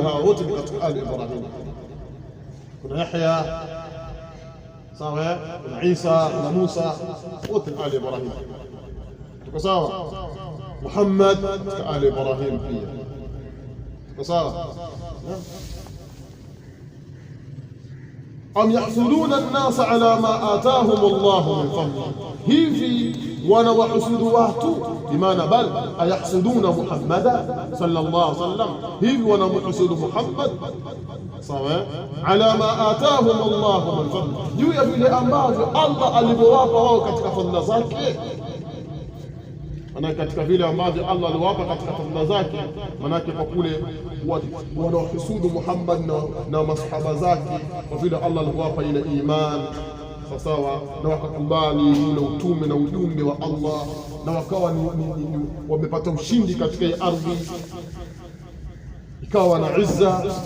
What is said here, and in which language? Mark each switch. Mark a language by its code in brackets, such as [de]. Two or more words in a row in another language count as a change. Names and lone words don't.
[sw] Hawa wote ni katika [ar] آل إبراهيم. [sw] Kuna Yahya, sawa, kuna Isa, kuna Musa, wote ni [ar] آل إبراهيم. [sw] Tuko sawa? Muhammad katika [ar] آل إبراهيم [sw] pia. Tuko sawa? [ar] أم يحسدون الناس على ما آتاهم الله من فضله, [sw] hivi wanawahusudu watu, bimaana [ar] بل أيحسدون محمدا صلى الله عليه وسلم, [sw] hivi wanamhusudu Muhammad, sawa, [ar] على ما آتاهم الله من فضله, [sw] juu ya vile ambavyo Allah alivyowapa wao katika fadhila zake. Maana katika vile ambavyo Allah aliwapa katika fadhila zake, manake kwa kule wanahusudu Muhammad na masahaba zake, kwa vile Allah aliwapa ile iman sawa, na wakakubali ule utume na ujumbe wa Allah, na wakawa wamepata ushindi katika hii ardhi, ikawa na izza.